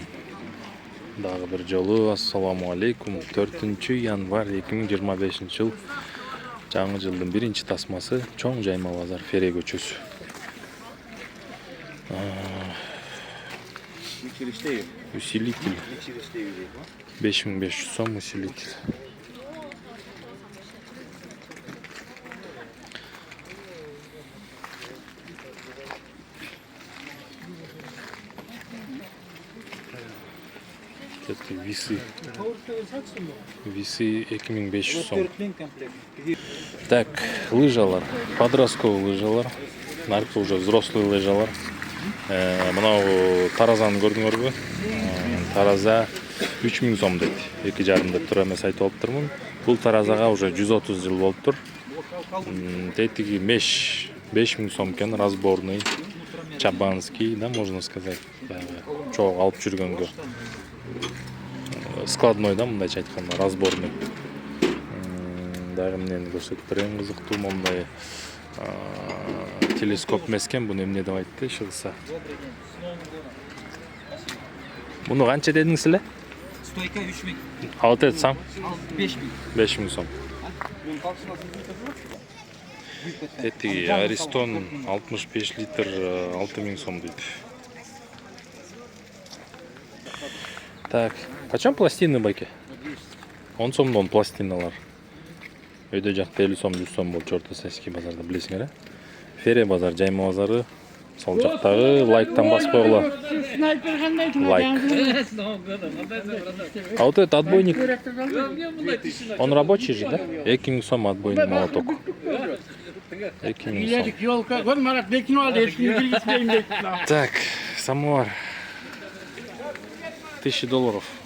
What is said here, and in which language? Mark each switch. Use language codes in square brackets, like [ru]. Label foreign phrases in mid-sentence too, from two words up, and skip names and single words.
[ky] Дагы бир жолу [ar] السلام عليكم. [ky] 4 январь 2025 жыл. Жаңы жылдын биринчи тасмасы чоң жайма базар Фере көчөсү. [ru] Усилитель 5500 сом усилитель. Это весы. Весы 2500 сом. Так, лыжалар. Подростковый лыжалар. [ky] Наркы [ru] уже взрослый [ky] лыжалар. Мынау таразаны көрдүңөрбү? Тараза 3000 сом дейт. 2,5 деп тура эмес айтып алыптырмын. Бул таразага уже 130 жыл болуптур. Тетиги меш 5000 сом экен, [ru] разборный, чабанский, да, можно сказать. [ky] Чоң алып жүргөнгө. [ru] Складной, да, [ky] мындайча айтканда, [ru] разборный. [ky] Дагы эмнени көрсөтүп берейин, кызыктуу мондай телескоп эмескен, буну эмне деп айтты чыгса. Буну канча дедиңиз эле? [ru] Стойка 3000. А вот это сам? 5000. 5000 сом. Эти Аристон 65 литр 6000 сом дейт. Так, почем пластины байке? [ky] 10 сомдон пластиналар. Өйдө жакта 50 сом 100 сом болчу Орто Сосиский базарда, билесиңер э? Фере базар, жайма базары. Сол жактагы лайктан басып койгула. Лайк. [ru] А вот этот отбойник, он рабочий же, да? 2000 сом отбойный молоток. 2000 сом. Так, самовар. $1000.